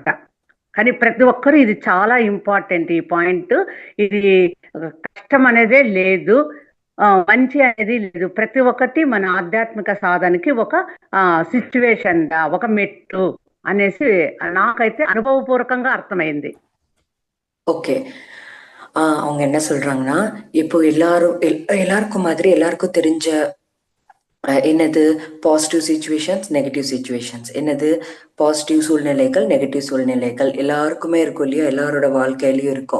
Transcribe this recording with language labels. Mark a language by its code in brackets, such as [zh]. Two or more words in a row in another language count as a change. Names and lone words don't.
[te] కానీ ప్రతి ఒక్కరు ఇది చాలా ఇంపార్టెంట్ ఈ పాయింట్. ఇది కష్టం అనేదే లేదు, మంచి అనేది లేదు. ప్రతి ఒక్కటి మన ఆధ్యాత్మిక సాధనకి ఒక సిచ్యువేషన్, ఒక మెట్టు అనేసి నాకైతే అనుభవపూర్వకంగా అర్థమైంది. [ta] ஓகே. அவங்க என்ன சொல்றாங்கன்னா, இப்போ எல்லாருக்கும் மாதிரி எல்லாருக்கும் தெரிஞ்ச என்னது [en] positive situations, negative situations, [ta] என்னது பாசிட்டிவ் சூழ்நிலைகள், நெகட்டிவ் சூழ்நிலைகள் எல்லாருக்குமே இருக்கும் இல்லையா, எல்லாரோட வாழ்க்கையிலயும் இருக்கும்.